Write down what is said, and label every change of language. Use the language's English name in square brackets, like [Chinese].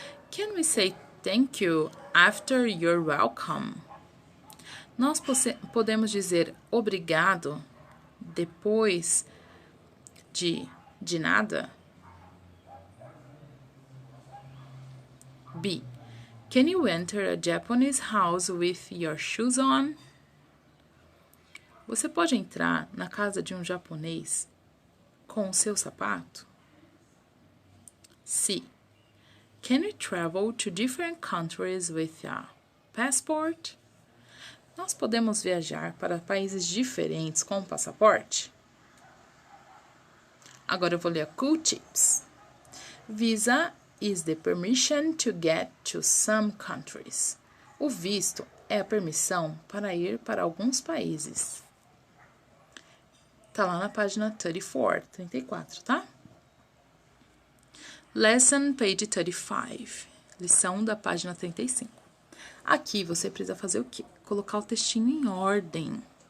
[English] Can we say thank you after you're welcome? [Portuguese] Nós podemos dizer obrigado depois de nada? B. [English] Can you enter a Japanese house with your shoes on? [Portuguese] Você pode entrar na casa de um japonês com o seu sapato? C. [English] Can we travel to different countries with a passport? [Portuguese] Nós podemos viajar para países diferentes com o passaporte? Agora eu vou ler a Cool Tips. [English] Visa is the permission to get to some countries. [Portuguese] O visto é a permissão para ir para alguns países. Tá lá na página 34, tá? [English] Lesson page 35. [Portuguese] Lição da página 35. Aqui você precisa fazer o quê? Colocar o textinho em ordem.